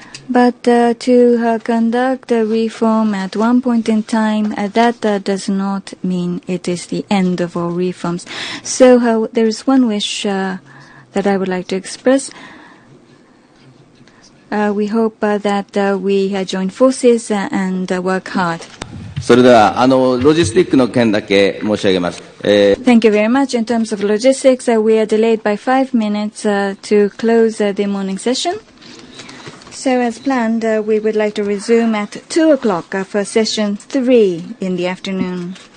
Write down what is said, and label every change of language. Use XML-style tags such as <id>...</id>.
<en>But to conduct a reform at one point in time, that does not mean it is the end of all reforms. So there is one wish that I would like to express. We hope that we join forces and work hard.</en> <ja>それではロジスティックの件だけ申し上げます。</ja> <en>Thank you very much. In terms of logistics, we are delayed by 5 minutes to close the morning session. So as planned, we would like to resume at 2 o'clock for session 3 in the afternoon.</en>